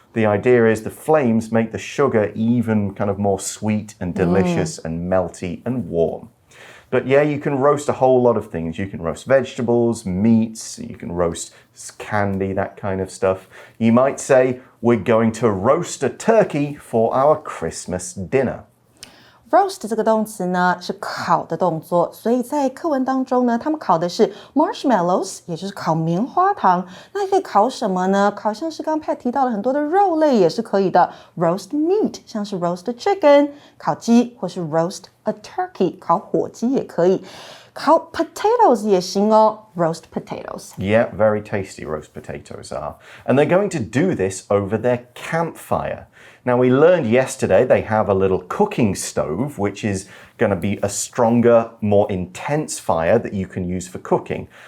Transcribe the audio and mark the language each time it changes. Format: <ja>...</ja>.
<en>The idea is the flames make the sugar even kind of more sweet and delicious and melty and warm. But yeah, you can roast a whole lot of things. You can roast vegetables, meats, you can roast candy, that kind of stuff. You might say, we're going to roast a turkey for our Christmas dinner.</en> <zh>Roast 这个动词呢是烤的动作，所以在课文当中呢，他们烤的是 marshmallows， 也就是烤棉花糖。那可以烤什么呢？烤像是刚刚 Pat 提到了很多的肉类也是可以的 ，</zh> <en>roast meat，</en> <zh>像是</zh> <en>roast a chicken，</en> <zh>烤鸡，或是</zh> <en>roast a turkey，</en> <zh>烤火鸡也可以。烤 potatoes 也行哦 ，</zh> <en>roast potatoes. Yeah, very tasty roast potatoes are. And they're going to do this over their campfire. Now, we learned yesterday they have a little cooking stove, which is going to be a stronger, more intense fire that you can use for cooking.</en>